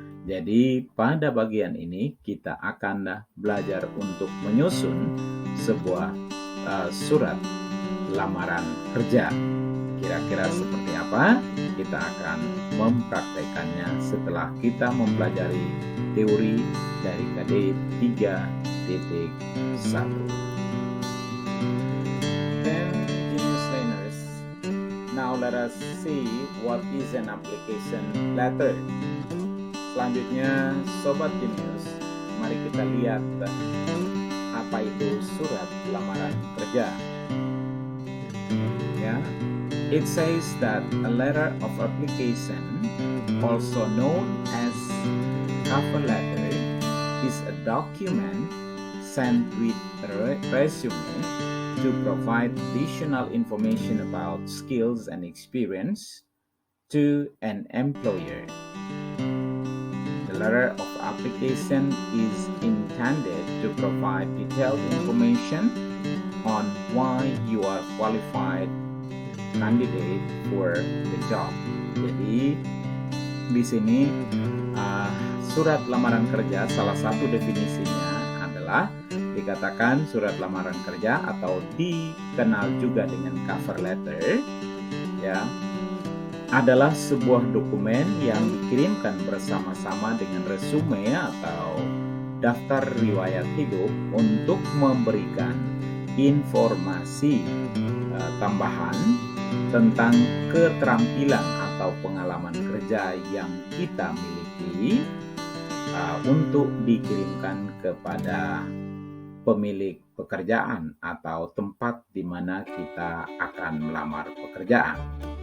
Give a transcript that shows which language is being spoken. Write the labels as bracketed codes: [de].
[id] Jadi pada bagian ini kita akan belajar untuk menyusun sebuah surat lamaran kerja. Kira-kira seperti apa? Kita akan mempraktekannya setelah kita mempelajari teori dari KD 3.1. [en] Then, genius learners, now let us see what is an application letter. [id] Selanjutnya, Sobat Genius, mari kita lihat apa itu surat lamaran kerja. [en] Ya, it says that a letter of application, also known as cover letter, is a document sent with a resume to provide additional information about skills and experience to an employer. The letter of application is intended to provide detailed information on why you are qualified candidate for the job. [id] Jadi di sini surat lamaran kerja salah satu definisinya adalah dikatakan surat lamaran kerja atau dikenal juga dengan cover letter, ya, adalah sebuah dokumen yang dikirimkan bersama-sama dengan resume atau daftar riwayat hidup untuk memberikan informasi tambahan tentang keterampilan atau pengalaman kerja yang kita miliki untuk dikirimkan kepada pemilik pekerjaan atau tempat di mana kita akan melamar pekerjaan.